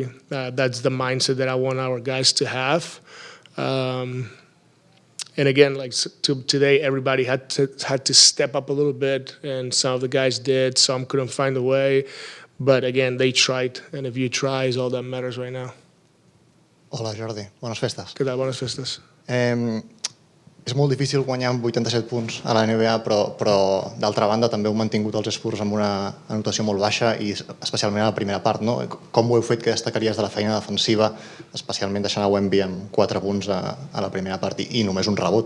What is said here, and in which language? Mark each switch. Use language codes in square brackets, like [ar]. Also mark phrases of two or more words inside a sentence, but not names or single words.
[en] That's the mindset that I want our guys to have. And again, today, everybody had to step up a little bit, and some of the guys did. Some couldn't find a way, but again, they tried, and if you try, is all that matters right now. [ca] Hola, Jordi. Bones festes. Què tal? Bones festes. És molt difícil guanyar amb 87 punts a la NBA, però d'altra banda també heu mantingut els Spurs amb una anotació molt baixa i especialment a la primera part. No? Com ho heu fet? Què destacaries de la feina defensiva, especialment deixant a Wemby amb 4 punts a la primera part i només un rebot?